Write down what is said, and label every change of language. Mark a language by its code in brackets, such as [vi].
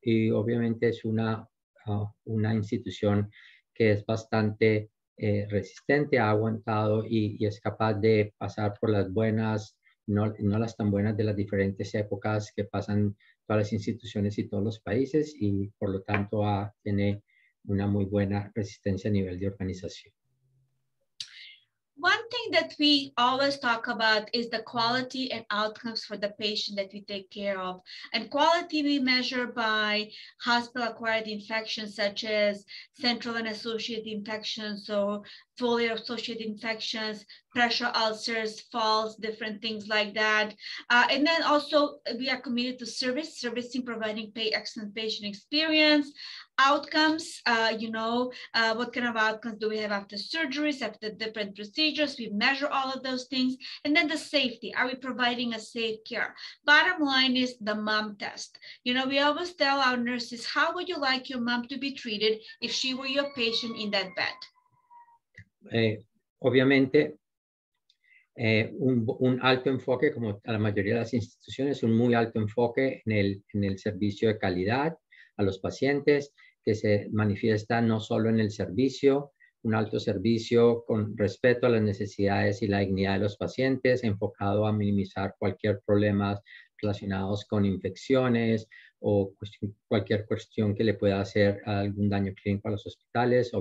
[es] Y obviamente es una institución que es bastante resistente, ha aguantado y es capaz de pasar por las buenas, no las tan buenas de las diferentes épocas que pasan todas las instituciones y todos los países, y por lo tanto tiene una muy buena resistencia a nivel de organización. [en] One thing that we always talk about is the quality and outcomes for the patient that we take care of. And quality we measure by hospital-acquired infections such as central and associated infections or foliar-associated infections, pressure ulcers, falls, different things like that. And then also we are committed to servicing, providing excellent patient experience. outcomes, what kind of outcomes do we have after surgeries, after different procedures. We measure all of those things. And then the safety, are we providing a safe care? Bottom line is the mom test. We always tell our nurses, how would you like your mom to be treated if she were your patient in that bed? [es] Obviamente, un alto enfoque, como a la mayoría de las instituciones, un muy alto enfoque en el servicio de calidad a los pacientes, que se manifiesta no solo en el servicio, un alto servicio con respeto a las necesidades y la dignidad de los pacientes, enfocado a minimizar cualquier problema relacionados con infecciones o cualquier cuestión que le pueda hacer algún daño clínico a los hospitales.